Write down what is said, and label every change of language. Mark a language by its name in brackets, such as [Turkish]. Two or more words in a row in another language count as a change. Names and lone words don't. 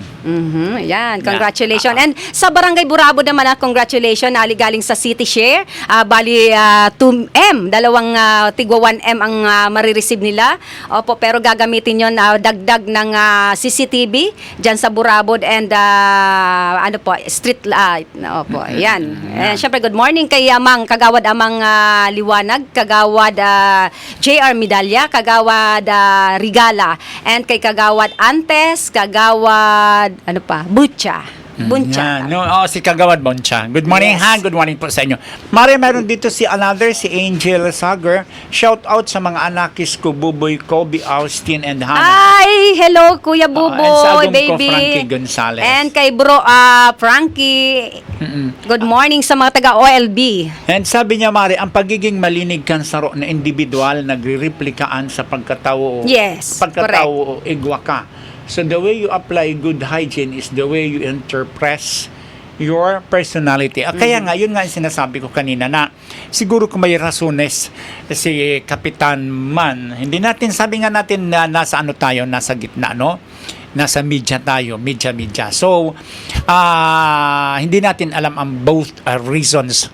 [Filipino] Yan, congratulations. And sa Barangay Burabo naman, congratulations, galing sa City Share. Bali 2M, dalawang tigwa 1M ang marireceive nila. Opo, pero gagamitin yon dagdag ng CCTV dyan sa Burabod and street light. Opo, yan. And syempre, [English] good morning [Filipino] kay Amang, Kagawad Amang Liwanag, Kagawad JR Medalya, Kagawad Rigala, and kay Kagawad Antes, Kagawad Butcha. Buncha. Yan. No, si Kagawad Boncha. [English] Good morning, Yes. [Filipino] ha? [English] Good morning [Filipino] po sa inyo. Mari, meron dito si Angel Sager. [English] Shout out [Filipino] sa mga anakis ko, Buboy, Kobe, Austin, and Hannah. Ay, hello Kuya and sa Buboy, agong ko, baby. Frankie Gonzales. And kay bro Frankie. [English] Good morning [Filipino] sa mga taga OLB. And sabi niya, Mari, ang pagiging malinig kansaro na individual, nagre-replikaan sa pagkatao. [English] Yes, [Bikol] Pagkatao, igwa ka. [English] So the way you apply good hygiene is the way you interpret your personality. [Filipino] Kaya nga, yun nga yung sinasabi ko kanina na siguro kung may rasones si Kapitan Man, hindi natin, sabi nga natin na nasa tayo, nasa gitna, no? Nasa media tayo, media. So, hindi natin alam ang [English] both reasons.